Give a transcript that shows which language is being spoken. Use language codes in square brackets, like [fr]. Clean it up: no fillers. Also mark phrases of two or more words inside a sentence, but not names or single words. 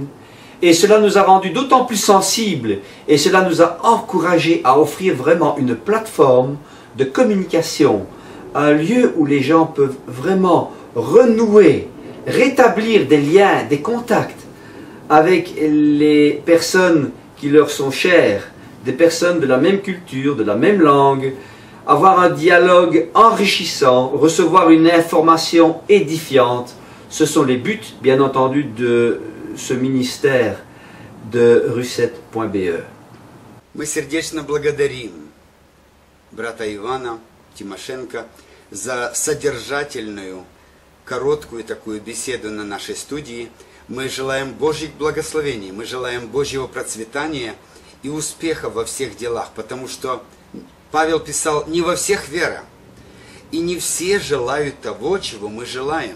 [fr] Et cela nous a rendus d'autant plus sensibles et cela nous a encouragés à offrir vraiment une plateforme de communication, un lieu où les gens peuvent vraiment renouer, rétablir des liens, des contacts avec les personnes qui leur sont chères, des personnes de la même culture, de la même langue, avoir un dialogue enrichissant, recevoir une information édifiante. Ce sont les buts, bien entendu, de ce ministère de ruset.be. [ru] Мы сердечно благодарим брата Ивана Тимошенко за содержательную, короткую такую беседу на нашей студии. Мы желаем Божьих благословений, мы желаем Божьего процветания и успеха во всех делах, потому что Павел писал: не во всех вера, и не все желают того, чего мы желаем.